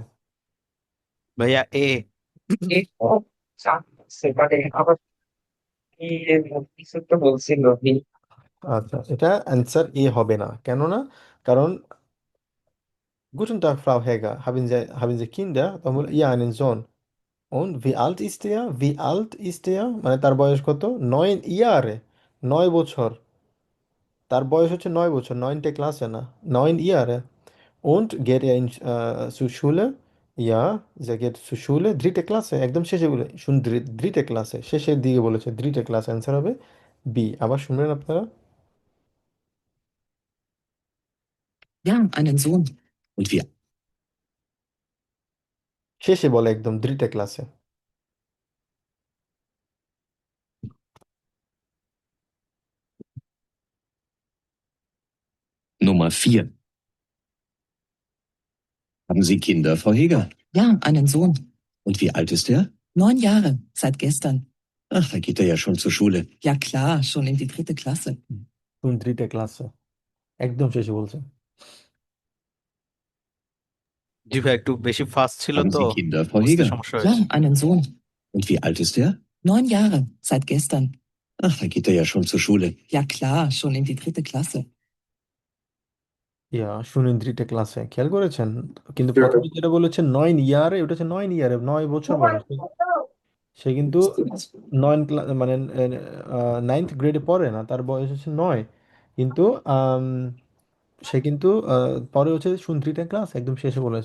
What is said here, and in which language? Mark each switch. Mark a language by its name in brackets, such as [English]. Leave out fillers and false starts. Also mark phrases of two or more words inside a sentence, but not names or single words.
[Bangla] ভাইয়া এ। এই তো সেবারে আবার কি কিছু তো বলছিল কি? আচ্ছা, এটা অ্যান্সার এ হবে না, কেননা কারণ [German] Guten Tag, Frau Heger. Haben Sie Kinder? [Bangla] তখন বলে, [German] Ja, einen Sohn. Und wie alt ist er? Wie alt ist er? [Bangla] মানে তার বয়স কত? 9 ইয়ারে, 9 বছর। তার বয়স হচ্ছে 9 বছর, 9তে ক্লাসে না, 9 ইয়ারে। [German] Und geht er zur Schule? Ja, sie geht zur Schule. [Bangla] 3তে ক্লাসে, একদম শেষে বলে শুন, 3তে ক্লাসে, শেষের দিকে বলেছে 3তে ক্লাস, অ্যান্সার হবে বি। আবার শুনবেন আপনারা, [German] Ja, einen Sohn. Und wie [Bangla] শেষে বলে একদম 3তে ক্লাসে। [German] Nummer 4. Haben Sie Kinder, Frau Heger? Ja, einen Sohn. Und wie alt ist er? 9 Jahre, seit gestern. Ach, da geht er ja schon zur Schule. Ja klar, schon in die 3. Klasse. [Bangla] শুন 3তে ক্লাসে, একদম শেষে বলছে। জি ভাই একটু বেশি ফাস্ট ছিল [German] Haben [Bangla] তো [German] Sie Kinder, Frau [Bangla] বুঝতে [German] Heger? [Bangla] সমস্যা [German] Ja, [Bangla] হয়েছে। [German] einen Sohn. Und wie alt ist er? 9 Jahre, seit gestern. Ach, da geht er ja schon zur Schule. Ja klar, schon in die 3. Klasse. [Bangla] ইয়া শুনেন 3তে ক্লাসে, খেয়াল করেছেন? কিন্তু প্রথমে যেটা বলেছে 9 ইয়ারে, ওটা হচ্ছে 9 ইয়ারে, 9 বছর বলে। সে কিন্তু 9 ক্লাস মানে 9th গ্রেডে পড়ে না, তার বয়স হচ্ছে 9। কিন্তু সে কিন্তু পরে হচ্ছে শুন 3তে ক্লাস, একদম শেষে বলেছে।